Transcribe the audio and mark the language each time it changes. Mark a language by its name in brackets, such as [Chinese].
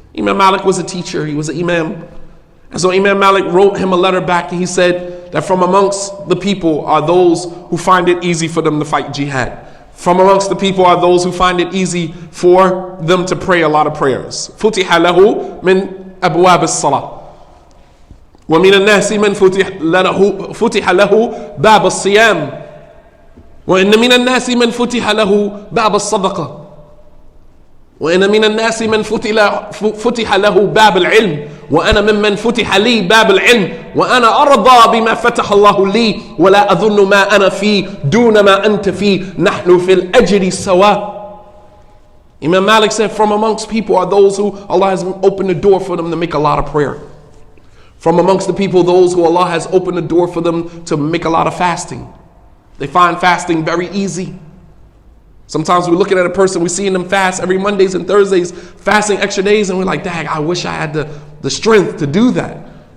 [English] Imam Malik was a teacher. He was an imam. And so Imam Malik wrote him a letter back and he said that from amongst the people are those who find it easy for them to fight jihad. From amongst the people are those who find it easy for them to pray a lot of prayers. [Arabic] فُتِحَ لَهُ مِنْ أَبْوَابِ الصَّلَاةِ وَمِنَ النَّاسِ مَنْ فُتِحَ لَهُ بَابَ الصِّيَامِ وَإِنَّ مِنَ النَّاسِ مَنْ فُتِحَ لَهُ بَابَ الصَّدَقَةِ وإن من الناس من فتح له باب العلم وأنا ممن فتح لي باب العلم وأنا أرضى بما فتح الله لي ولا أظن ما أنا فيه دون ما أنت فيه نحن في الأجر سواء. [English] Imam Malik said, from amongst people are those who Allah has opened the door for them to make a lot of prayer. From amongst the people, those who Allah has opened the door for them to make a lot of fasting. They find fasting very easy. Sometimes we're looking at a person, we're seeing them fast every Mondays and Thursdays, fasting extra days, and we're like, dang, I wish I had the strength to do that.